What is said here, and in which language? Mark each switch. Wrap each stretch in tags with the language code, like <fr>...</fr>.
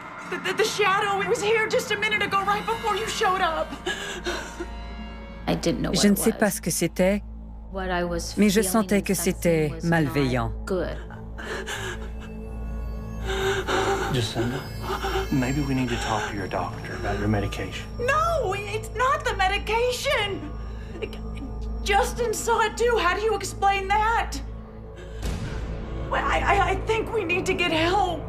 <en>The shadow, it was here just a minute ago, right before you showed up.</en> <fr>Je ne sais pas ce que c'était, mais je sentais que c'était malveillant.</fr> <en>Jacinda, maybe we need to talk to your doctor about your medication. No, it's not the medication. Justin saw it too. How do you explain that? Well, I think we need to get help.</en>